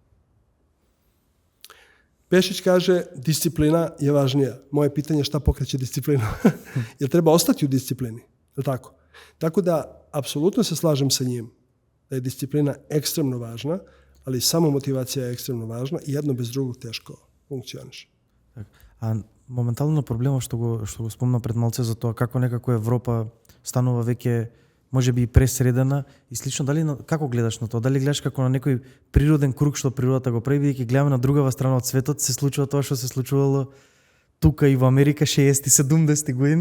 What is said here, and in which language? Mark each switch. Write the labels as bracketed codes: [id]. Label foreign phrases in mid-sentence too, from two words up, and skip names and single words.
[sr] Pešić kaže, disciplina je važnija. Moje pitanje je šta pokreće disciplinu. Jer treba ostati u disciplini. Je tako? Tako da, apsolutno se slažem sa njim da je disciplina ekstremno važna, ali samo motivacija je ekstremno važna i jedno bez drugog teško funkcioniše. [mk] А моментално проблемот што го спомна пред малце за тоа како некако Европа станува веќе можеби и пресредена и слично, како гледаш на тоа? Дали гледаш како на некој природен круг што природата го прави, бидејќи гледаме на другава страна од светот, се случува тоа што се случувало тука и во Америка 60-70 години?